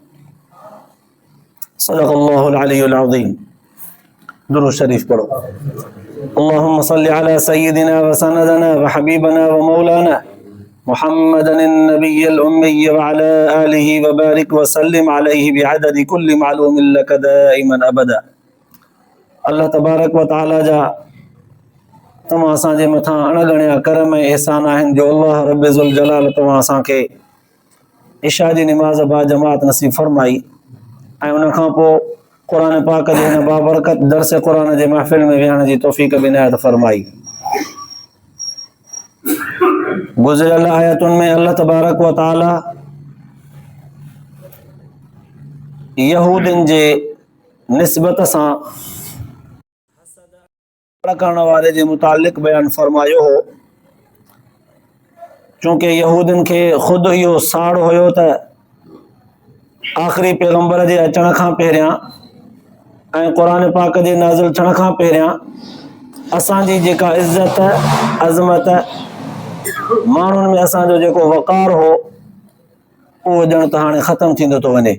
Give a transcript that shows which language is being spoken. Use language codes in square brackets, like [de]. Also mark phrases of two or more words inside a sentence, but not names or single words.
[ar] صدق الله العلي العظيم. [ur] درود شريف پڑھو. [ar] اللهم صل على سيدنا وسندنا وحبيبنا ومولانا محمد النبي الأمي وعلى آله وبارك وسلم عليه بعدد كل معلوم لك دائما أبدا. اللہ تبارک و تعالی [sd] جا تمام اساں جے مٿاں اڻگڻيا کرم ۽ احسان آهن جو [ar] اللہ رب ذوالجلال [sd] تمام اساں کي عشاء جي نماز با جماعت نصیب فرمائی ऐं उन खां पोइ क़ुर पाक जे हिन बाबरकत दर्स क़ुर जे महफ़िल में विहण जी तौफ़ीक़ बि इनायत फरमाई। गुज़िरियल आयतुनि में [ar] الله تبارك وتعالى [sd] यहूदियुनि जे निस्बत सां करण वारे जे मुतालिक़ बयान फरमायो हो। चूंकि यहूदियुनि खे ख़ुदि इहो साड़ हुयो त आख़िरी पैगंबर जे अचण खां पहिरियां ऐं क़ुर पाक जे नाज़िल थियण खां पहिरियां असांजी जेका इज़त अज़मत माण्हुनि में असांजो जेको वक़ार हो उहो ॼण त हाणे ख़तमु थींदो थो वञे।